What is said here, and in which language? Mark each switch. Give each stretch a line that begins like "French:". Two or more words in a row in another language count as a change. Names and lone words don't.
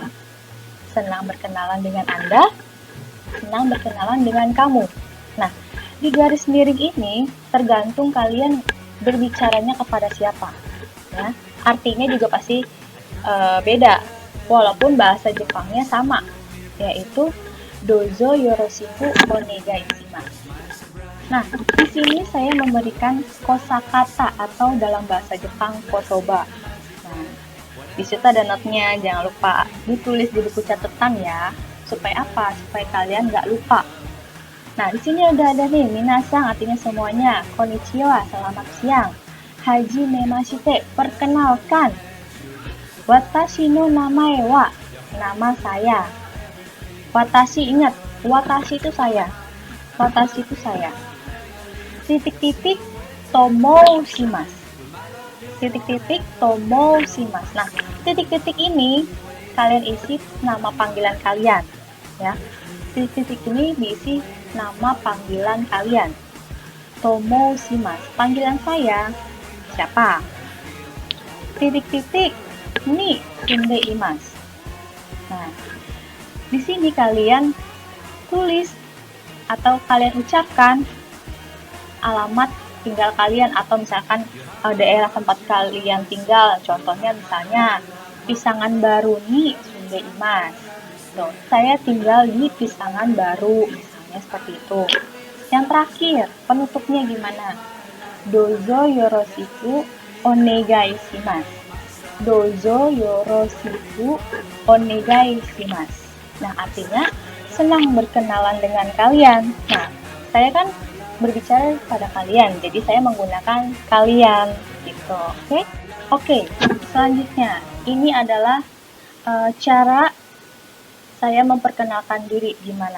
Indonesian: Senang berkenalan dengan Anda. Senang berkenalan dengan kamu. Nah, di garis miring ini tergantung kalian berbicaranya kepada siapa. Ya, artinya juga pasti beda. Walaupun bahasa Jepangnya sama, yaitu
Japanese: どうぞよろしくお願いします.
Indonesian: Nah, di sini saya memberikan kosakata atau dalam bahasa Jepang kotoba. Nah, di situ ada notnya, jangan lupa ditulis di buku catatan ya. Supaya apa? Supaya kalian nggak lupa. Nah, di sini udah ada nih, minasang artinya semuanya. Konnichiwa, selamat siang. Hajimemashite, perkenalkan.
Japanese: 私の名前は,
Indonesian: nama saya. Watashi, ingat, watashi itu saya. Watashi itu saya.
Japanese: Titik-titik と申します. Titik-titik と申します.
Indonesian: Nah, titik-titik ini kalian isi nama panggilan kalian, ya. Titik-titik ini diisi nama panggilan kalian.
Japanese: と申します.
Indonesian: Panggilan saya siapa?
Japanese: Titik-titik に住んでいます.
Indonesian: Nah, di sini kalian tulis atau kalian ucapkan alamat tinggal kalian atau misalkan daerah tempat kalian tinggal.
Japanese: Contohnya misalnya Pisangan Baru に住んでいます.
Indonesian: Tuh, saya tinggal di Pisangan Baru, misalnya seperti itu. Yang terakhir, penutupnya gimana?
Japanese: どうぞよろしくお願いします. どうぞよろしくお願いします.
Indonesian: Nah, artinya senang berkenalan dengan kalian. Nah, saya kan berbicara pada kalian, jadi saya menggunakan kalian gitu. Oke? Oke, selanjutnya ini adalah cara saya memperkenalkan diri gimana.